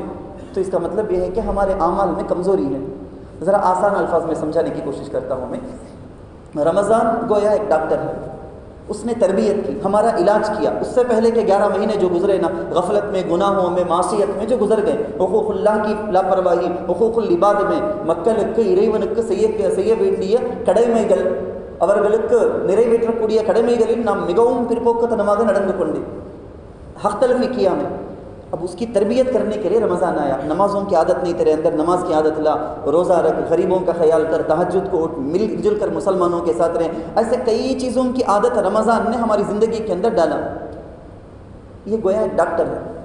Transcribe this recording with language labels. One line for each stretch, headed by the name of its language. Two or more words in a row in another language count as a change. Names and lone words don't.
Urdu: تو اس کا مطلب یہ ہے کہ ہمارے اعمال میں کمزوری ہے. ذرا آسان الفاظ میں سمجھانے کی کوشش کرتا ہوں میں. رمضان گویا ایک ڈاکٹر ہے، اس نے تربیت کی، ہمارا علاج کیا. اس سے پہلے کے 11 مہینے جو گزرے نا، غفلت میں، گناہوں میں، معصیت میں جو گزر گئے، حقوق اللہ کی لاپرواہی، حقوق العباد میں مکلک
Tamil: இறைவனுக்கு செய்ய வேண்டிய கடமைகள் அவர்களுக்கு நிறைவேற்றக்கூடிய கடமைகளில் நாம் மிகவும் பிற்போக்குத்தனமாக நடந்து கொண்டே
Urdu: حق تلفی کیا میں. اب اس کی تربیت کرنے کے لیے رمضان آیا. نمازوں کی عادت نہیں تیرے اندر، نماز کی عادت لا، روزہ رکھ، غریبوں کا خیال کر، تہجد کو اٹھ، مل جل کر مسلمانوں کے ساتھ رہیں. ایسے کئی چیزوں کی عادت رمضان نے ہماری زندگی کے اندر ڈالا. یہ گویا ایک ڈاکٹر ہے.